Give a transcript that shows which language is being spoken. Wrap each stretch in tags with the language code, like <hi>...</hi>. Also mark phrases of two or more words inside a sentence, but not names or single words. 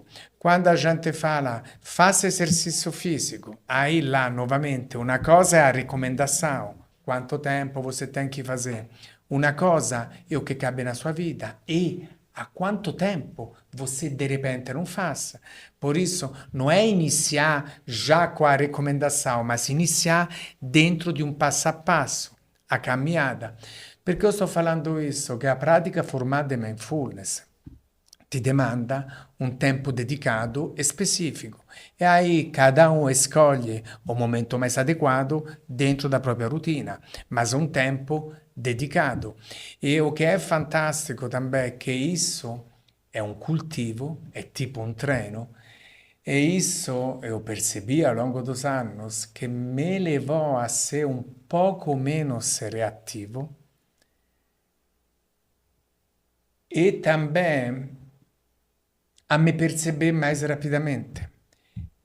<pt>Quando a gente fala, faça exercício físico, aí lá, novamente, uma coisa é a recomendação, quanto tempo você tem que fazer. Uma coisa é o que cabe na sua vida e a quanto tempo você de repente não faz. Por isso, não é iniciar já com a recomendação, mas iniciar dentro de um passo a passo, a caminhada.</pt> <it>Perché io sto</it> <pt>falando isso?</pt> <it>Che a pratica formata di mindfulness ti demanda un tempo dedicato e specifico.</it> <pt>E aí cada um escolhe o momento mais adequado dentro da própria rotina, mas um tempo dedicato. E o</pt> <it>che è fantastico</it> <pt>também</pt> <it>è che</it> <pt>isso</pt> <it>è un cultivo, è tipo un treino,</it> <pt>e isso eu percebi ao longo dos anos que me levou a ser um pouco menos reativo, e também a me perceber mais rapidamente.</pt>